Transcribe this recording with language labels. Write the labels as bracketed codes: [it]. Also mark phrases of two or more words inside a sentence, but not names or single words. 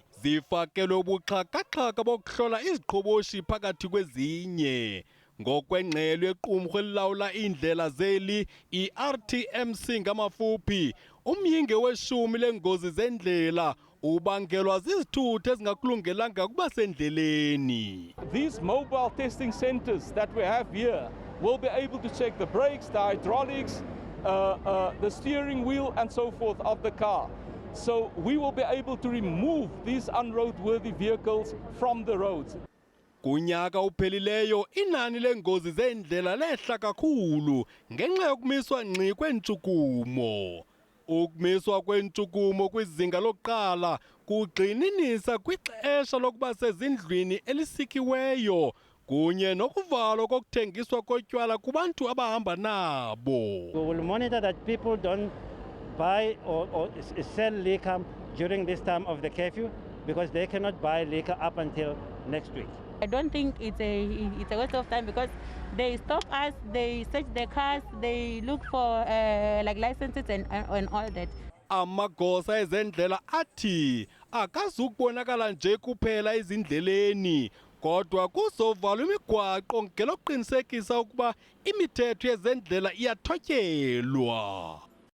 [xh] Zifakelwe ubuxhakaxhaka bokuhlola iziqhoboshi phakathi kwezinye. Ngokwengxelo yequmrhu elilawula iindlela zeli, i-RTMC ngamafuphi, umyinge weshumi leengozi zendlela ubangelwa zizithuthi ezingakulungelanga ukuba sendleleni. [en] These mobile testing centers that we have here will be able to check the brakes, the hydraulics, the steering wheel and so forth of the car. So we will be able to remove these unroadworthy vehicles from the roads. [xh] Kunyaka uphelileyo inani leengozi zendlela lehla kakhulu ngenxa yokumiswa ngqi kweentshukumo. Ukumiswa kweentshukumo kwizinga lokuqala kugxininisa kwixesha lokuba sezindlwini elisikiweyo kunye nokuvalwa kokuthengiswa kotywala kubantu abahamba nabo. [en] We will monitor that people don't buy or sell liquor during this time of the curfew because they cannot buy liquor up until next week. I don't think it's a waste of time because they stop us, they search the cars, they look for like licenses and all that. [xh] Amagosa ezendlela athi akazukubonakala nje kuphela ezindleleni kodwa kuzovalwa imigwaqo ngelokuqinisekisa ukuba imithetho yezendlela iyathotyelwa.